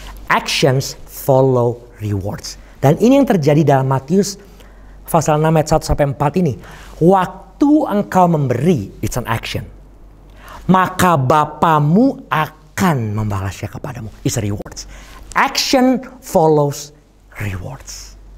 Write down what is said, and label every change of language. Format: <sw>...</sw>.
<en>Actions follow rewards.</en> <id>Dan ini yang terjadi dalam Matius pasal 6 ayat 1 sampai 4 ini. Waktu engkau memberi,</id> <en>it's an action.</en> <id>Maka Bapamu akan membalasnya kepadamu.</id> <en>It's a rewards. Action follows rewards.</en>